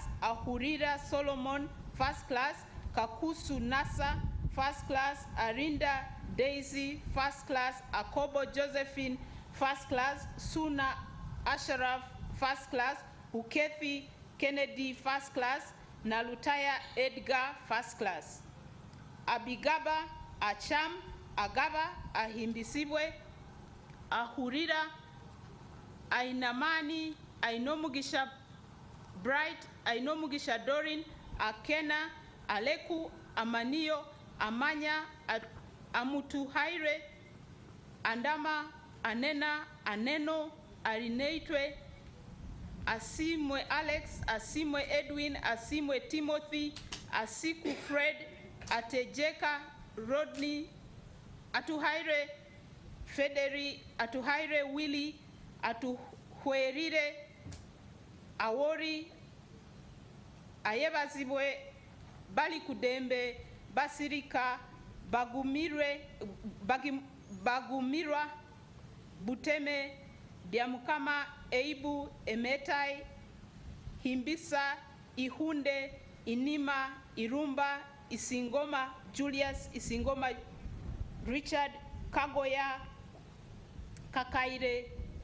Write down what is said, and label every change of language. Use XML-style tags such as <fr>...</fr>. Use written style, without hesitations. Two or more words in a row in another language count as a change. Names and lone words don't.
<en>Ahurira Solomon, first class. Kakusu Nasa, first class. Arinda Daisy, first class. Akobo Josephine, first class. Suna Asharaf, first class. Ukefi Kennedy, first class. Nalutaya Edgar, first class. Abigaba Acham, Agaba, Ahimbisibwe, Ahurira, Ainamani, Ainomugisha Bright, Ainomugisha Dorin, Akena, Aleku, Amanio, amanya amutuhaire andama anena aneno arineitwe asimwe Alex, asimwe Edwin, asimwe Timothy, asiku Fred, atejeka Rodney, atuhaire Federi, atuhaire Willy, atuhuerire Awori, ayebazibwe bali kudembe basirika bagumirwa buteme byamukama eibu emetai himbisa ihunde inima irumba isingoma Julius isingoma Richard kagoya kakaire</en>